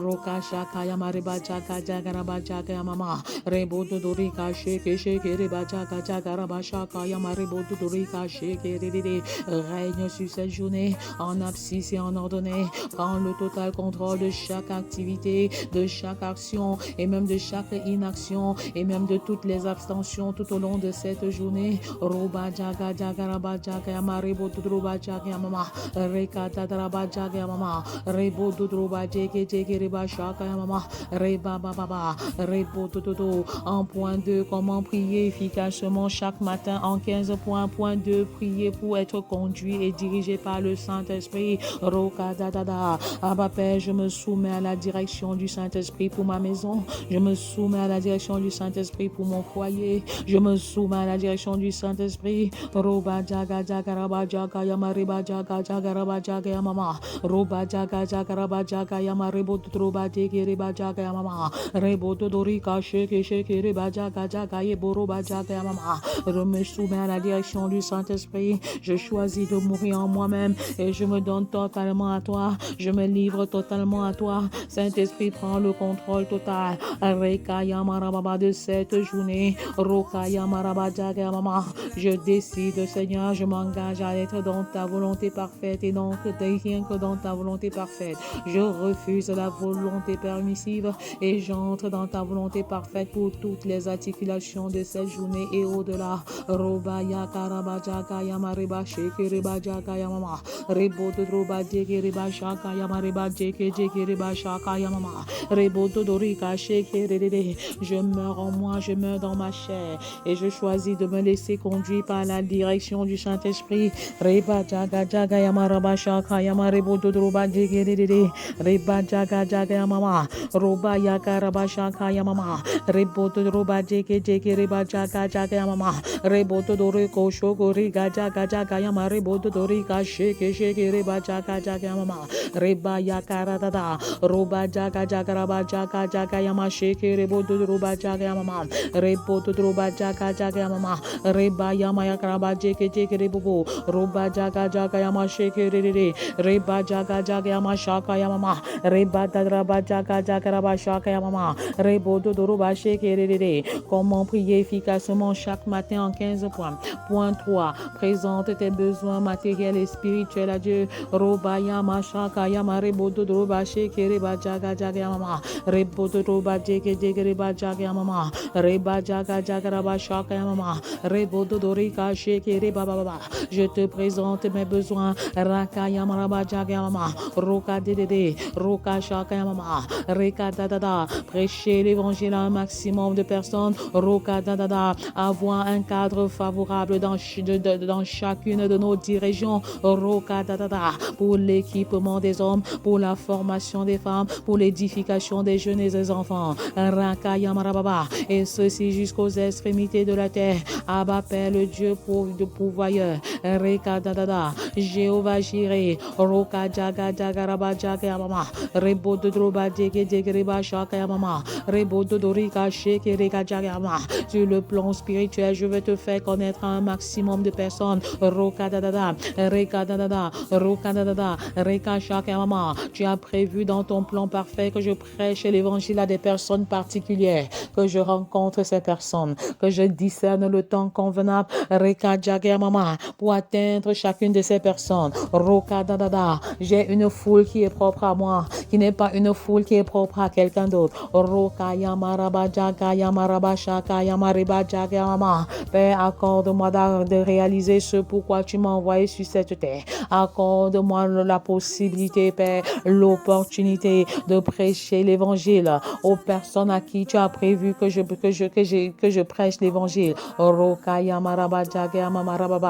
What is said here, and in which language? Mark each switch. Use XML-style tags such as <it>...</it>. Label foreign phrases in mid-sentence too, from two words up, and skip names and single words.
<fr>Roka shaka yamariba chaka jagaraba chaka yamama. Rebo dodorika shake shake reba chaka jagaraba shaka yamaribo dodorika shake rede. Règne sur cette journée en abscisse et en ordonnée. Prends le total contrôle de chaque activité, de chaque action et même de chaque inaction et même de toutes les abstentions tout au long de cette journée. Roba jaga jagaraba jaga yamaribo dodroba jaga yamama. Reka tadaraba jaga yamama. Rebo dodroba jeke jeke reba shaka yamama. Reba baba. Rebo dododo. En point 2, comment prier efficacement chaque matin en 15 points. Point 2, prier pour être conduit et dirigé par le Saint-Esprit. Roka dadada. Abba Père, je me soumets à la direction du Saint-Esprit pour ma maison. Je me soumets à la direction du Saint-Esprit pour mon foyer. Je me soumets à la direction du Saint-Esprit. Roba jaga jaga raba jaga yamariba jaga jaga raba jaga yamama. Roba jaga jaga raba jaga yamarebo roba jeke reba jaga yamama. Rebo dodorika sheke sheke reba jaga jaga yeboroba jaga yamama. Je me soumets à la direction du Saint-Esprit. Je choisis de mourir en moi-même et je me donne totalement à toi. Je me livre totalement à toi. Saint-Esprit, prend le contrôle total. Reka yamarababa de cette journée. Roka yamaraba jaga yamama. Je décide, Seigneur, je m'engage à être dans ta volonté parfaite et donc rien que dans ta volonté parfaite. Je refuse la volonté permissive et j'entre dans ta volonté parfaite pour toutes les articulations de cette journée et au-delà. Roba ya karaba jaka yamareba sheke reba jaka yamama. Rebo de roba jeke reba shaka yamareba jeke jeke reba shaka yamama. Rebo de dorika sheke rede. Je meurs en moi, je meurs dans ma chair et je choisis de me laisser conduire par la direction du Saint-Esprit. Reba jaga jaga yamaraba shaka yamarebo de roba jeke rede. Reba jaga jaga yamama. Roba yakaraba shaka yamama. Rebo de roba jeke jeke reba jaga jaga yamama. Rebo de doriko shoko riga jaga jaga yama. Rebo de dorika sheke sheke reba jaga jaga yamama. Reba yakara dada. Roba jaga jaga raba jaga jaga yama sheke rebo de roba jaga yamama. Rebo de roba jaga jaga yamama. Reba yama yakaraba jeke jeke rebo. Roba jaga jaga yama sheke rede. Reba jaga jaga yama shaka yamama. Reba dadraba jaga jaga raba shaka yamama. Rebo de roba sheke rede. Comment prier efficacement chaque matin en 15 points. Point 3. Présente tes besoins matériels et spirituels à Dieu. Roba yama shaka yama rebo de roba sheke reba jaga jaga yamama. Rebo de roba jeke jeke reba jaga yamama. Reba jaga jaga raba shaka yamama. Rebo de dorika sheke reba baba. Je te présente mes besoins. Raka yama raba jaga yamama. Roka dedede. Roka shaka yamama. Reka dadada. Prêcher l'évangile à un maximum de personnes. Roka dadada. Avoir un cadre favorable dans chacune de nos dirigeants. Roka dadada. Pour l'équipement des hommes, pour la formation des femmes, pour l'édification des jeunes et des enfants. Raka yamarababa. Et ceci jusqu'aux extrémités de la terre. Abba Père, le Dieu de pourvoyeur. Reka dadada. Jéhovah Jireh. Roka jaga jaga raba jaga yamama. Rebo de droba jege jege reba shaka yamama. Rebo de dorika sheke reka jaga yamama. Sur le plan spirituel, je vais te faire connaître un maximum de personnes. Roka dadada. Reka dadada. Roka dadada. Reka shaka yamama. Tu as prévu dans ton plan parfait que je prêche l'évangile à des personnes particulières, que je rencontre ces personnes, que je discerne le temps convenable. Reka jaga yamama. Pour atteindre chacune de ces personnes. Roka dadada. J'ai une foule qui est propre à moi, qui n'est pas une foule qui est propre à quelqu'un d'autre. Roka yamaraba jaga yamaraba shaka yamariba jaga yamama. Père, accorde-moi de réaliser ce pourquoi tu m'as envoyé sur cette terre. Accorde-moi la possibilité, Père, l'opportunité de prêcher l'évangile aux personnes à qui tu as prévu que je prêche l'évangile. Roka yamaraba jaga yamamarababa.</fr>